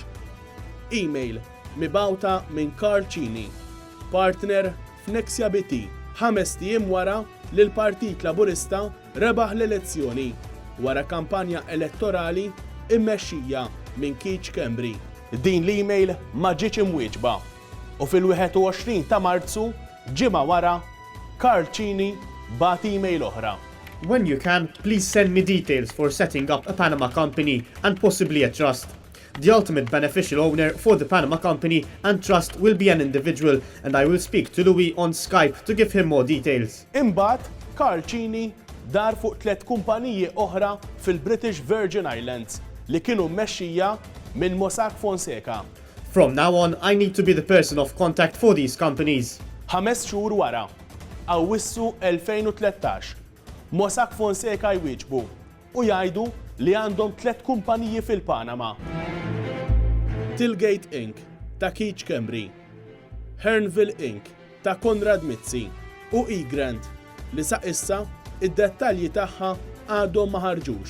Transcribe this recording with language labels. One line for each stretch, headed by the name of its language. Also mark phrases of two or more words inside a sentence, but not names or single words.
Maltese: Email mibgħuta minn Carl Cini, partner f'Nexia BT, 5 ijiem wara li l-Partit Laburista rebaħ l-elezzjoni wara kampanja elettorali immexxija minn Keith Schembri. Din l-email ma ġietx imwieġba u fil-21 ta' Marzu ġimgħa wara Carl Cini bagħat email oħra.
English: When you can, please send me details for setting up a Panama company and possibly a trust. The ultimate beneficial owner for the Panama company and trust will be an individual and I will speak to Louis on Skype to give him more details.
Maltese: Imbagħad Carl Cini dar fuq 3 kumpaniji oħra fil-British Virgin Islands li kienu mmexxija minn Mossack Fonseca.
English: From now on, I need to be the person of contact for these companies.
Maltese: 5 xhur wara, Awwissu 2013, Mossack Fonseca jwieġbu u jgħidu li għandhom 3 kumpaniji fil-Panama. Tilgate Inc. ta' Keith Schembri, Hernville Inc. ta' Konrad Mizzi u eGrant li sa' issa id-dettalji tagħha għadhom ma ħarġux.